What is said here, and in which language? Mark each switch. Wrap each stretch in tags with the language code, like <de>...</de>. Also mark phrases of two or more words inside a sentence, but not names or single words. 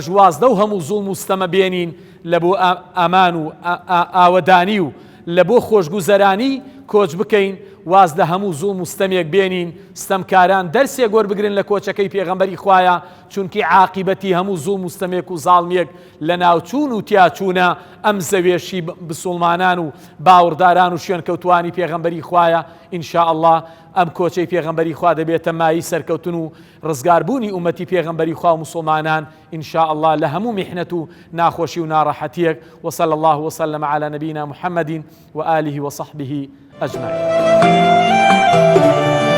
<ckb>ژوازدە و هەموو زوڵم و ستەمە بێنین لە بۆ ئامان و ئاوەدانی و لە بۆ خۆشگوزەرانی کۆچ بکەین، واز لە هەموو زوڵم و ستەمێک بێنین، ستەمکاران دەرسێک وەربگرن لە کۆچەکەی پێغەمبەری خوایە، چونکی عاقبەتی هەموو زوڵم و ستەمێک و زاڵمیەک لە ناوچوون و تیاچوونە ئەم زەوێشی بسوڵمانان و باوەڕداران و شوێنکەوتوانی پێغەمبەری خوایە.</ckb> <ar>ئینشاءالله</ar> <ckb>ئەم کۆچەی پێغەمبەری خوا دەبێتە مای سەرکەوتن و ڕزگاربوونی ئومەتی پێغەمبەری خوا و مسلمانان</ckb> <ar>ئینشاءالله</ar> <ckb>لە هەموو میحنەت و ناخۆشی و ناڕەحەتیەک.</ckb> <ar>وصلى الله وسلم على نبينا محمد وآله وصحبه أجمعين.</ar>